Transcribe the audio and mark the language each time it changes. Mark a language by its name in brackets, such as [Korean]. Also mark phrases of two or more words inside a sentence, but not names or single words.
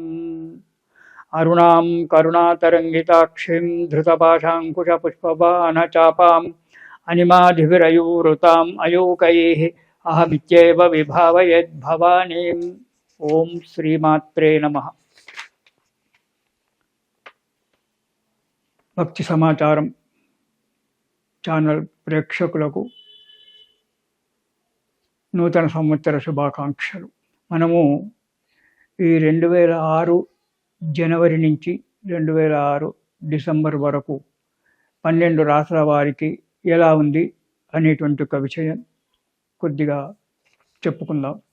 [Sanskrit] अरुणां करुणातरङ्गिताक्षीं धृतपाशाङ्कुशपुष्पबाणचापाम् अनिमाधिविरयूरुताम् अयूकैः अहमित्येव विभावयेद्भवानीम्। ओं श्रीमात्रे नमः। [Telugu] भक्ति समाचारं ఛానల్ ప్రేక్షకులకు నూతన సంవత్సర శుభాకాంక్షలు. మనము ఈ 2006 జనవరి నుంచి 2006 డిసెంబర్ వరకు 12 రాష్ట్రాల వారికి ఎలా ఉంది అనేటువంటి ఒక విషయం కొద్దిగా చెప్పుకుందాం.